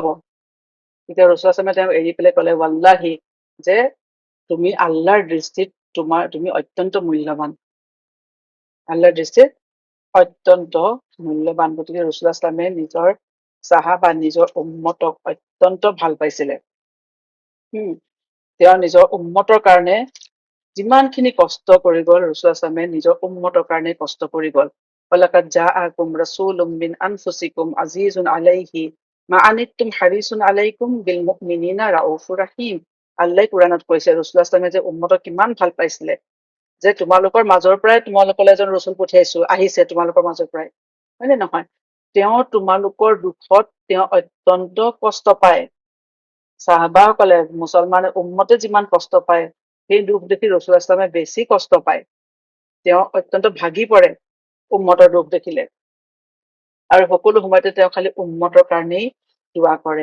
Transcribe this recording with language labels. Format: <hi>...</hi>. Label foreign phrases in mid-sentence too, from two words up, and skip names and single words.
<as>তেতিয়া</as> <ar>رسول الله صلى الله</ar> <as>তেওঁক এৰি পেলাই ক'লে, ৱাল্লাহি, যে তুমি আল্লাহৰ দৃষ্টিত তুমি অত্যন্ত মূল্যৱান, আল্লাহৰ দৃষ্টিত অত্যন্ত মূল্যৱান। গতিকে</as> <ar>رسول الله صلى الله</ar> <as>নিজৰ চাহাবা, নিজৰ উম্মতক অত্যন্ত ভাল পাইছিলে। তেওঁ নিজৰ উম্মতৰ কাৰণে যিমানখিনি কষ্ট কৰি গ'ল,</as> <ar>رسول الله صلى الله</ar> <as>নিজৰ উম্মতৰ কাৰণে কষ্ট কৰি গ'ল।</as> <ar>ولقد جاءكم رسول من أنفسكم عزيز عليه ما عنتم حريص عليكم بالمؤمنين رءوف رحيم.</ar> <as>আল্লাহ কুৰাণত কৈছে</as> <ar>رسول الله صلى الله</ar> <as>যে উম্মতক কিমান ভাল পাইছিলে, যে তোমালোকৰ মাজৰ পৰাই তোমালোকলৈ এজন ৰসুল পঠিয়াইছো, আহিছে তোমালোকৰ মাজৰ পৰাই, হয় নে নহয়? তেওঁ তোমালোকৰ দুখত তেওঁ অত্যন্ত কষ্ট পায়। চাহাবাসকলে, মুছলমান উম্মতে যিমান কষ্ট পায়, সেই দুখ দেখি</as> <ar>رسول الله صلى الله</ar> <as>বেছি কষ্ট পায়, তেওঁ অত্যন্ত ভাগি পৰে উম্মতৰ দুখ দেখিলে, আৰু সকলো সময়তে তেওঁ খালি উম্মতৰ কাৰণেই দোৱা কৰে।</as>